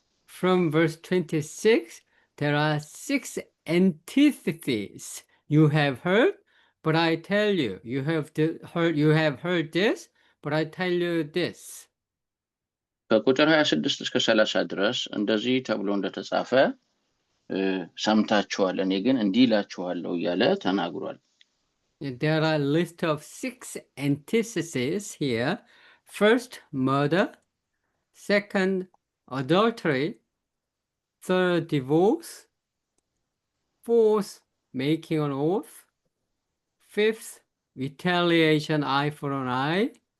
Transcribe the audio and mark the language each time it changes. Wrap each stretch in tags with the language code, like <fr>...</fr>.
<en>From verse 26, there are 6 antitheses you have heard, but I tell you, you have heard this, but I tell you this.</en> <am>ከቁጥር 26 እስከ 30 ድረስ እንደዚህ ተብሎ እንደተጻፈ ሰምታችኋል፣ እኔ ግን እንዲህ እላችኋለሁ እያለ ተናግሯል።</am> <en>There are a list of 6 antitheses here. First, murder. Second, adultery. Third, divorce. Fourth, making an oath. Fifth, retaliation, eye for an eye.</en>